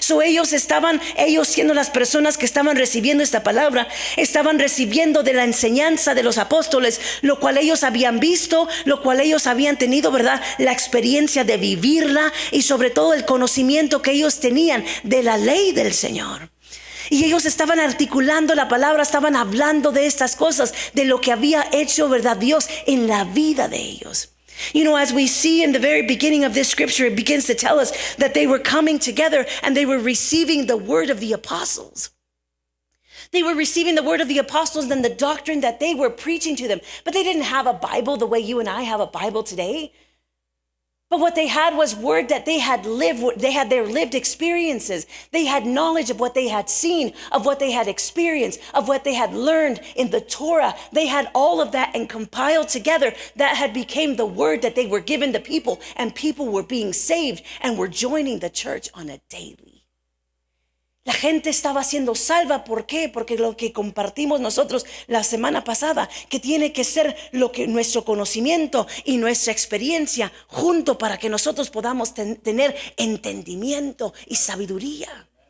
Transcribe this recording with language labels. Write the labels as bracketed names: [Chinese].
[Spanish] Ellos siendo las personas que estaban recibiendo esta palabra, estaban recibiendo de la enseñanza de los apóstoles, lo cual ellos habían visto, lo cual ellos habían tenido, ¿verdad?, la experiencia de vivirla, y sobre todo el conocimiento que ellos tenían de la ley del Señor. Y ellos estaban articulando la palabra, estaban hablando de estas cosas, de lo que había hecho, ¿verdad?, Dios en la vida de ellos. [English] As we see in the very beginning of this scripture, it begins to tell us that they were coming together and they were receiving the word of the apostles. They were receiving the word of the apostles and the doctrine that they were preaching to them. But they didn't have a Bible the way you and I have a Bible today. But what they had was word that they had lived. They had their lived experiences. They had knowledge of what they had seen, of what they had experienced, of what they had learned in the Torah. They had all of that and compiled together. That had became the word that they were given to people, and people were being saved and were joining the church on a daily. [Spanish] La gente estaba siendo salva. ¿Por qué? Porque lo que compartimos nosotros la semana pasada, que tiene que ser lo que nuestro conocimiento y nuestra experiencia junto para que nosotros podamos tener entendimiento y sabiduría.